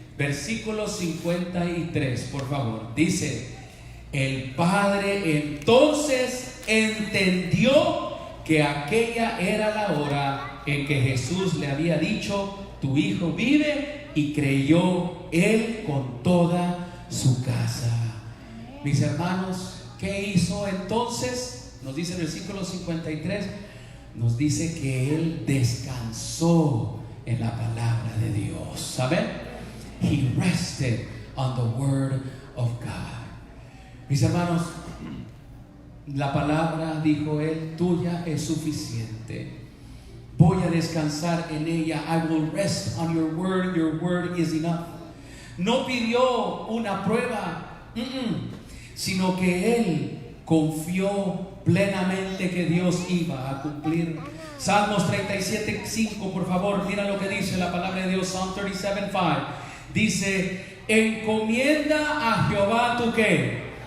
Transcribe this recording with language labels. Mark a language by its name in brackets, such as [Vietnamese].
[Spanish] Versículo 53, por favor. Dice: el padre entonces entendió que aquella era la hora en que Jesús le había dicho: tu hijo vive, y creyó él con toda su casa. Mis hermanos, ¿qué hizo entonces? Nos dice el versículo 53, nos dice que él descansó en la palabra de Dios. ¿Saben? [English] He rested on the word of God. [Spanish] Mis hermanos, la palabra, dijo él, tuya es suficiente. Voy a descansar en ella. [English] I will rest on your word is enough. [Spanish] No pidió una prueba, sino que él confió plenamente que Dios iba a cumplir. Salmos 37:5, por favor, mira lo que dice la palabra de Dios. Psalm 37:5 dice: encomienda a Jehová tu ¿qué?